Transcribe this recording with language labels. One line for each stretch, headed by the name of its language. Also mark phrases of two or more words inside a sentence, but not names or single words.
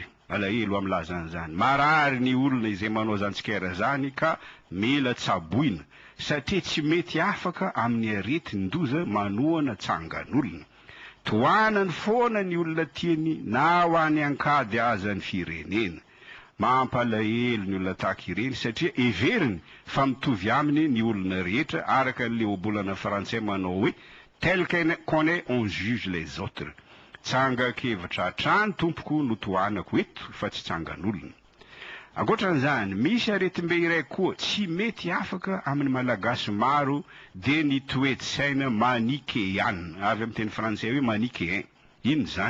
Malagasy: Alahelo amin'ny lazan'izany. Marary ny olona izay manao zany tsikera zany ka mila tsaboina satria tsy mety afaka amin'ny aretin-doza manohana tsangan'olona. Toanany foana ny olona tiany na ho any ankady aza ny firenena. Mampalahelo ny olona tahaka ireny satria everiny fa mitovy aminy ny olona rehetra araka le obolana frantsay manao hoe
French: tel qu'on est on juge les autres.
Malagasy: Tsangakevitra hatrany tompoko no toanako eto fa tsy tsangan'olona. Ankoatran'izany misy aretim-be iray koa tsy mety afaka amin'ny malagasy maro dia ny toe-tsaina manichéenne, avy amin'ny teny frantsay hoe manichéen. Ino zany?